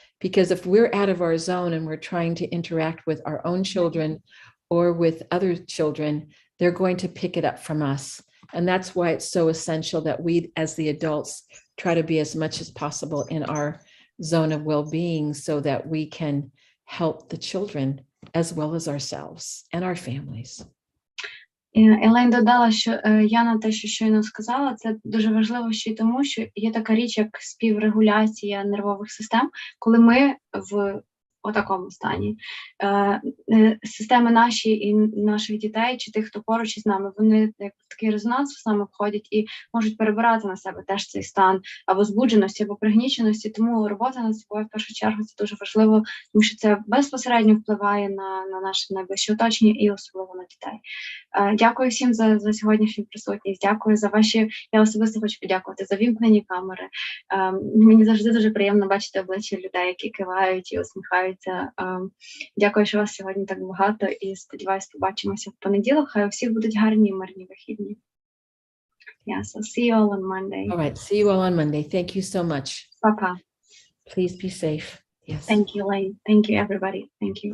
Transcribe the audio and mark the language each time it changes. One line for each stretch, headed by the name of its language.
English: Because if we're out of our zone and we're trying to interact with our own children or with other children, they're going to pick it up from us. And that's why it's so essential that we, as the adults, try to be as much as possible in our zone of well-being so that we can help the children as well as ourselves and our families.
Ukrainian: Елейн додала, що Яна те, що щойно сказала, це дуже важливо ще й тому, що є така річ, як співрегуляція нервових систем, коли ми в такому стані. Системи наші і наших дітей, чи тих, хто поруч із нами, вони як такий резонанс з нами входять і можуть перебирати на себе теж цей стан або збудженості, або пригніченості. Тому робота над собою, в першу чергу, це дуже важливо, тому що це безпосередньо впливає на наше найближче оточення і особливо на дітей. Дякую всім за сьогоднішню присутність. Дякую за ваші, я особисто хочу подякувати за вімкнені камери. Мені завжди дуже приємно бачити обличчя людей, які кивають і усміхаються. Дякую, що вас сьогодні так багато, і сподіваюсь, побачимося в понеділок. Хай у всіх будуть гарні і мирні вихідні.
English: Yeah, so see you all on Monday. All right, see you all on Monday. Thank you so much. Papa. Please be safe. Yes. Thank you, Elaine. Thank you, everybody. Thank you.